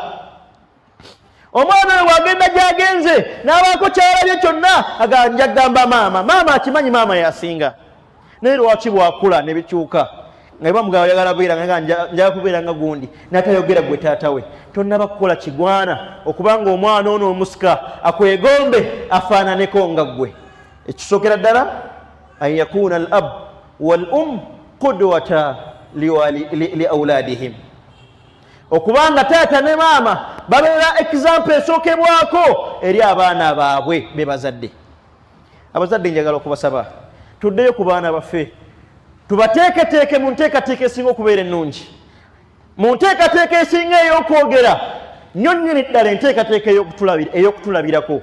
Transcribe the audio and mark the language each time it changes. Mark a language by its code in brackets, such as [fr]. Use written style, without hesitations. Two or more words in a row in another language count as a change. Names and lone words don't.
[lg] Omwana oyo bw'agenda gy'agenze n'abaako kyalabye kyonna agamba nja kugamba maama akimanyi maama yasinga. Naye lwaki bw'akula ne bikyuka nga bamugamba oyagala kubeera nga njagala kubeera nga gundi n'atayogera gwe taata we, tonnaba kukola kigwana okubanga omwana ono omusika akwegombe afaananeko nga ggwe. Ekisookera ddala [ar] أن يكون الأب وال قدوة لأولادهم, [lg] okubanga taata ne maama babeera example esookebwako eri abaana baabwe be bazadde. Abazadde njagala okubasaba tuddeyo ku baana baffe, tubateeketeeke mu nteekateeka esinga okubeera ennungi, mu nteekateeka esinga ey'okwogera nnyonnyoni ddala enteekateeka ey'okutulabirako.